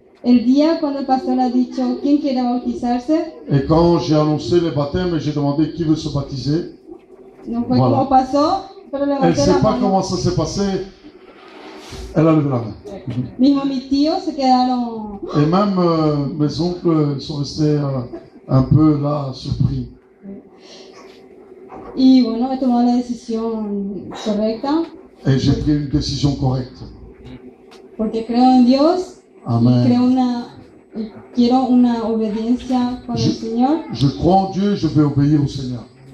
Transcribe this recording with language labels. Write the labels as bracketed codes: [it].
[es] El día cuando el pastor ha dicho quién quiere bautizarse. [fr] Et quand j'ai annoncé les baptêmes et j'ai demandé qui veut se baptiser. [es] No fue como pasó, pero levanté la mano. [fr] Elle ne sait pas comment ça s'est passé. Elle a levé la main. [es] Mismo mis tíos se quedaron. [fr] Et même mes oncles sont restés un peu là surpris. [es] Y bueno, he tomado la decisión correcta. [fr] Et j'ai pris une décision correcte. [es] Porque creo en Dios. Amen. Quiero una obediencia con el Señor. [fr] Je crois en Dieu, je vais obéir au Seigneur.